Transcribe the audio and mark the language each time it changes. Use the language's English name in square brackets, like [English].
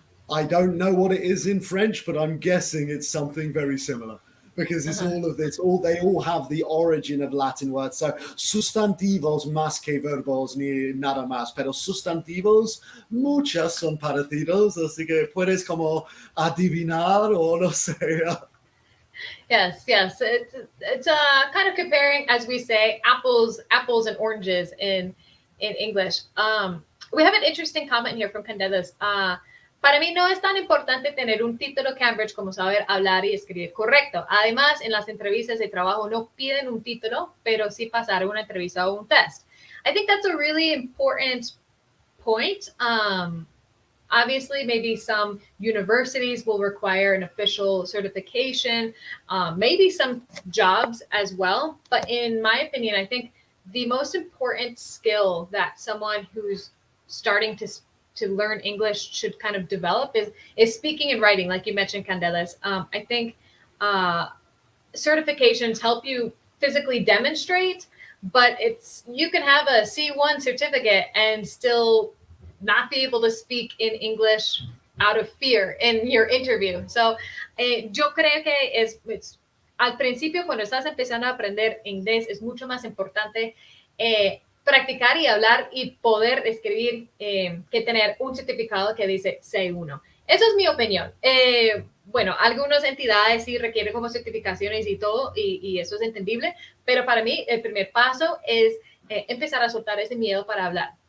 [English] I don't know what it is in French, but I'm guessing it's something very similar. Because it's all of this, they all have the origin of Latin words. [Spanish] So sustantivos más que verbos ni nada más, pero sustantivos muchas son parecidos, así que puedes como adivinar o no sé. [English] Yes. It's kind of comparing, as we say, apples and oranges in English. We have an interesting comment here from Candelas. [Spanish] Para mí no es tan importante tener un título Cambridge como saber hablar y escribir correcto. Además, en las entrevistas de trabajo no piden un título, pero sí pasar una entrevista o un test. [English] I think that's a really important point. Obviously, maybe some universities will require an official certification, maybe some jobs as well. But in my opinion, I think the most important skill that someone who's starting to learn English should kind of develop is speaking and writing, like you mentioned, Candelas. I think certifications help you physically demonstrate, but you can have a C1 certificate and still not be able to speak in English out of fear in your interview. [Spanish] So, yo creo que al principio, cuando estás empezando a aprender inglés, es mucho más importante practicar y hablar y poder escribir que tener un certificado que dice C1. Eso es mi opinión. Bueno, algunas entidades sí requieren como certificaciones y todo, y eso es entendible, pero para mí el primer paso es empezar a soltar ese miedo para hablar.